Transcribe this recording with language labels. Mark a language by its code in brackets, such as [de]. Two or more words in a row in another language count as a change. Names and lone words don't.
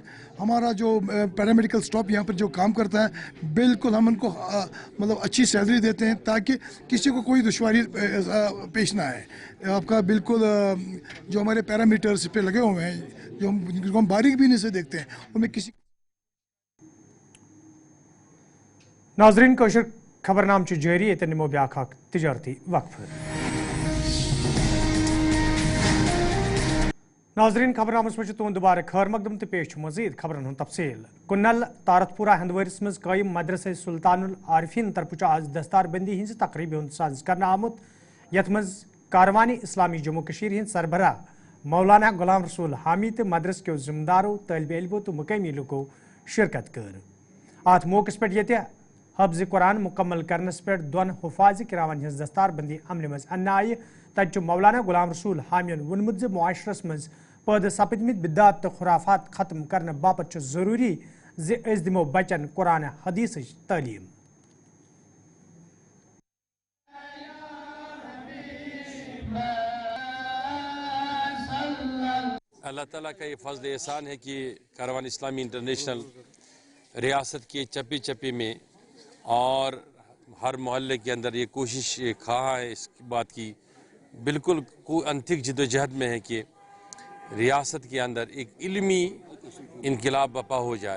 [ur] ہمارا جو [en] paramedical staff [ur] یہاں پر جو کام کرتا ہے بالکل ہم ان کو مطلب اچھی سیلری دیتے ہیں تاکہ کسی کو کوئی دشواری پیش نہ آئے. آپ کا بالکل جو ہمارے پیرامیٹرز پہ لگے ہوئے ہیں جو ہم باریک بینی سے دیکھتے ہیں ان میں کسی. [ks] नाजरीन कोशर खबरनाम जारी ये निमो ब्याख तजारती वक्फ। नाजरीन खबरनामस मज तुंद दुबारा खैर मकदम तो पेश मजीद खबरन हूं तफसील। कुन्नल तारतपुरा हंदवरिस मज कायम मदरसे सुल्तानुल आरिफीन तरफ आज दस्तारबंदी हिंज तकरीब हुंद साज करना आमुत, यथ मज कारवानी इस्लामी जम्मू कशीर हिंद सरबरा मौलाना गुलाम रसूल हामी तो मदरस के जिम्मेदारों तलब इल्मों तो मुकामी लोगों शिरकत कर। अत मौके पे ये हफ्ज कुरान मुकम्मल करनस पे दोन हुफाज किरामन हिंज दस्तारबंदी अमल मज अन्न आय। तत मौलाना गुलाम रसूल हामियन वोनमुत मुआशरस मज पैदा सपदमित बिदात तो खुराफात खत्म करने बापत जरूरी ज दिमो बचन कुरान हदीस तालीम। [ur] اللہ تعالیٰ کا یہ فضل احسان ہے کہ کاروان اسلامی انٹرنیشنل ریاست کے چپے چپے میں اور ہر محلے کے اندر یہ کوشش خواہاں ہے اس بات کی بالکل انتھک جدوجہد میں ہے کہ ریاست کے اندر ایک علمی انقلاب برپا ہو جائے.